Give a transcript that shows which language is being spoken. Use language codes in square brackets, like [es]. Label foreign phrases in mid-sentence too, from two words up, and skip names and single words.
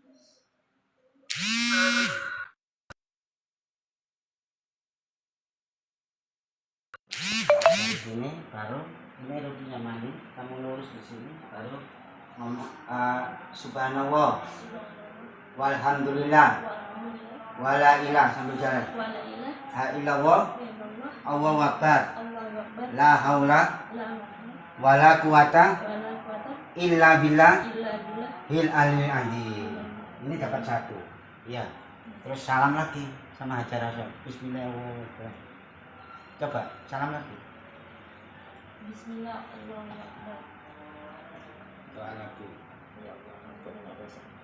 [id] Dari sini baru ini rupiah mani, kamu lurus di sini baru ngomong [ar] سبحان الله والحمد لله ولا إله [id] sambil jalan [ar] ـه إلا الله الله أكبر لا حول ولا قوة إلا بالله العلي العظيم. [id] Ini dapat 1. Ya. Terus salam lagi sama Hajar Aswad. Bismillahirrahmanirrahim. Coba salam lagi. [ar] بسم الله، الله أكبر. [id] Doa lagi. Ya Allah, ampunilah dosa.